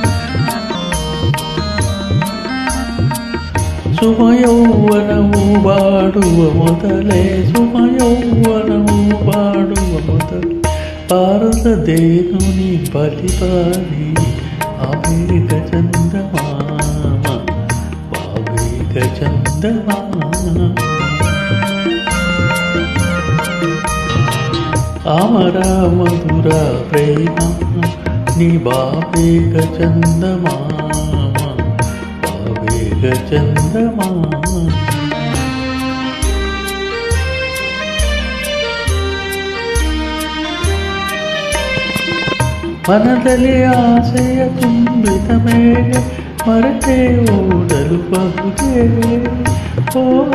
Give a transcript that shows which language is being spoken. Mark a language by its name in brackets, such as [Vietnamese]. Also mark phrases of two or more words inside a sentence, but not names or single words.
[Telugu] సుమయౌవనము బాడువ మొదలే సుమయౌవనము బాడువ మొదలే పారదేనుని బలిపారి పాపేక చందమామ పాపేక చందమామ అమర మధుర ప్రేమ నీ బాపేక చందమామ పాపేక చందమామ [Kannada] ಮನದಲ್ಲಿ ಆಸೆಯ ತುಂಬಿದ ಮೇಲೆ ಮರೆತೆ ಓಡಲು ಬಹುದೇ ಓ